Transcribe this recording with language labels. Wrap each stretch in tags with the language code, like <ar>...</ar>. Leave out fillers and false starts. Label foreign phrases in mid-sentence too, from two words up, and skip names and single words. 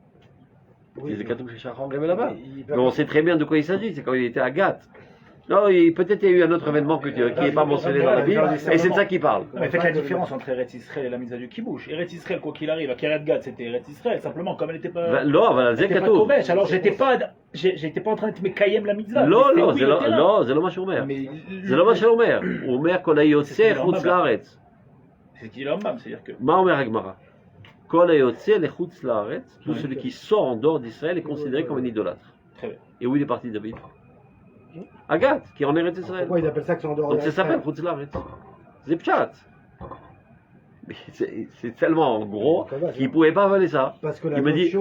<fr>C'est Katou chez Shachar là-bas. Mais on sait très bien de quoi il s'agit, c'est quand il était à Gath. Non, peut-être il y a eu un autre événement qui n'est pas mentionné dans la Bible, et c'est de ça qu'il parle. Non, mais faites la différence entre Eretz Israël et la Mitzvah du Kibbouch. Eretz Israël, quoi qu'il arrive, à Kiryat Gat, c'était Eretz Israël, simplement, comme elle n'était pas.</fr> <he>לא, אבל על זה</he> <fr>elle était pas</fr> <he>כתוב.</he> <fr>Kovesh, alors j'étais pas en train de מקיים la Mitzvah.</fr> <he>לא,</he> <fr>mais</fr> <he>לא,</he> <fr>oui,</fr> <he>זה לא,</he> <fr>était là.</fr> <he>לא, זה לא מה שהוא אומר.</he> <fr>Mais</fr> <he>זה לא מה שהוא אומר. הוא אומר כל היוצא חוץ לארץ.</he> <fr>c'est ce qu'il dit Rambam, c'est-à-dire que.</fr> <he>מה אומר הגמרא? כל היוצא לחוץ לארץ,</he> <fr>tout celui qui sort en dehors d'Israël est considéré comme un idolâtre. Très bien. Et où il est parti David? Agathe, qui est en Eretz Israël. Pourquoi ils appellent ça que c'est en dehors Donc de ça s'appelle</fr> <he>חוץ לארץ.</he> <fr>C'est Pshat. Mais c'est tellement gros qu'il ne pouvait pas avaler ça. Parce que la Il me dit,</fr>